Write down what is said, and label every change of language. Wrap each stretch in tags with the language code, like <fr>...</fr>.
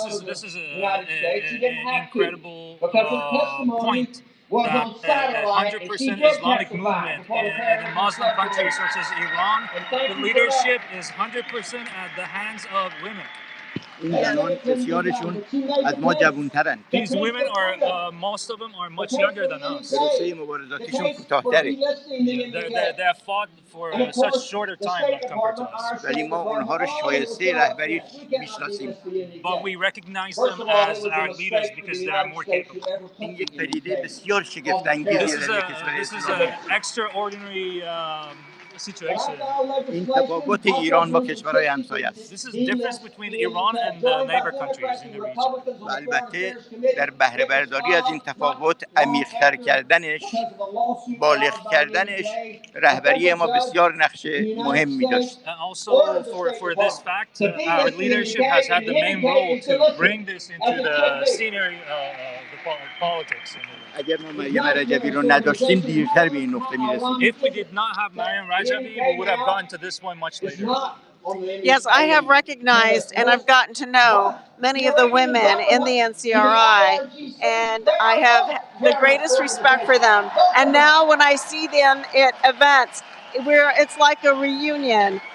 <en>This is an incredible point that 100% Islamic movement in a Muslim country such as Iran, the leadership is 100% at the hands of women.</en> <fa>این زنان بسیارشون از ما جوان‌ترن.</fa> <en>These women are most of them are much younger than us.</en> <fa>پروسه مبارزاتیشون کوتاه‌تره.</fa> <en>They have fought for such shorter time compared to us.</en> <fa>ولی ما اونها رو شایسته رهبری میشناسیم.</fa> <en>But we recognize them as our leaders because they are more capable.</en> <fa>این یک پدیده بسیار شگفت‌انگیزی در کشور</fa> <en>This is an extraordinary situation.</en> <fa>این تفاوت ایران با کشورهای همسایه است.</fa> <en>This is the difference between Iran and the neighbor countries in the region.</en> <fa>و البته در بهره برداری از این تفاوت عمیق‌تر کردنش، بالغ کردنش رهبری ما بسیار نقش مهمی داشت.</fa> <en>And also for this fact, our leadership has had the main role to bring this into the scenery of the politics.</en> <fa>اگر ما مریم رجبی رو نداشتیم دیرتر به این نقطه می‌رسیدیم.</fa> <en>If we did not have Maryam Rajabi, we would have gotten to this point much later. Yes, I have recognized and I've gotten to know many of the women in the NCRI, and I have the greatest respect for them. And now when I see them at events, it's like a reunion.</en>